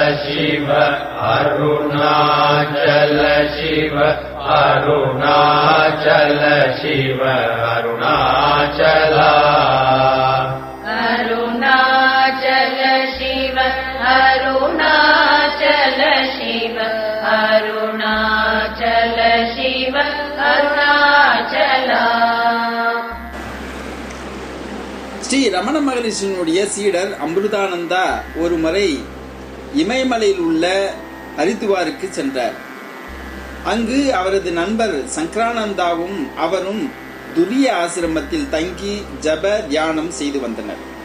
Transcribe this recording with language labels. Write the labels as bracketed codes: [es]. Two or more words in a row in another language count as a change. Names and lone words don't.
[sa] शिव अरुणाचल शिव अरुणाचल शिव अरुणाचला अरुणाचल शिव अरुणाचल शिव अरुणाचल शिव अरुणाचला. [ta] ஸ்ரீ ரமண மகரிஷியினுடைய சீடர் அமிர்தானந்தா ஒரு முறை இமயமலையில் உள்ள ஹரித்துவாருக்கு சென்றார். அங்கு அவரது நண்பர் சங்கரானந்தாவும் அவரும் துரிய ஆசிரமத்தில் தங்கி ஜப தியானம் செய்து வந்தனர்.